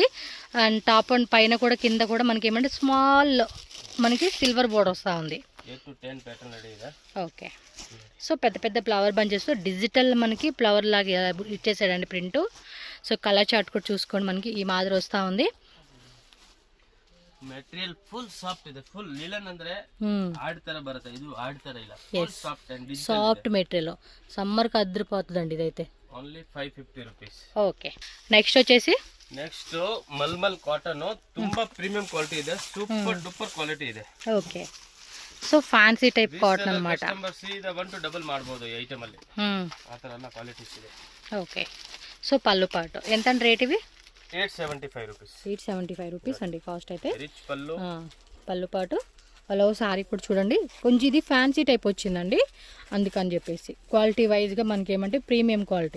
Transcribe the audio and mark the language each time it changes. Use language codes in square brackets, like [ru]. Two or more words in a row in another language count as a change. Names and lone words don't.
[en] and top and [te] పైన కూడా కింద కూడా మనకి ఏమంటే స్మాల్ మనకి సిల్వర్ బోర్డ్ వస్తూ ఉంది. [kn] 8 to 10 [en] pattern ready [kn] ಇದೆ. [te] ఓకే. సో పెద్ద పెద్ద [en] flower bunches digital [te] మనకి ఫ్లవర్ లాగా ఇచ్చేసాడండి ప్రింట్. సో [en] colour chart [te] కూడా చూసుకోండి, మనకి ఈ మాదిరి వస్తూ ఉంది. [en] material full soft [kn] ಇದೆ, [en] full linen [kn] ಅಂದ್ರೆ ಆಡ್ ತರ ಬರುತ್ತೆ, ಇದು ಆಡ್ ತರ ಇಲ್ಲ, [en] soft and soft material. [te] సమ్మర్కి అద్దరిపోతుందండి ఇదైతే. ఓన్లీ 550 రూపీస్. ఓకే. నెక్స్ట్ వచ్చేసి నెక్స్ట్ మల్మల్ కాటన్, [kn] ತುಂಬಾ [en] premium quality [kn] ಇದೆ, [en] super duper quality [kn] ಇದೆ. [te] ఓకే. సో [en] fancy type cotton [te] అన్నమాట. [kn] ಕಸ್ಟಮರ್ ಸೀದಾ 1 to ಡಬಲ್ ಮಾಡಬಹುದು ಈ ಐಟಮ್ ಅಲ್ಲಿ, ಆ ತರ ಎಲ್ಲ ಕ್ವಾಲಿಟೀಸ್ ಇದೆ. [te] ఓకే. సో పళ్ళు పాటు ఎంత అండి రేట్ ఇవి? 875 రూపీస్. 875 రూపీస్ అండి కాస్ట్ అయితే. రిచ్ పళ్ళు, పళ్ళు పాటు. అలా సారీ కూడా చూడండి, కొంచెం ఇది [en] fancy type [te] వచ్చిందండి, అందుకని చెప్పేసి క్వాలిటీ వైజ్గా మనకి ఏమంటే [en] premium quality.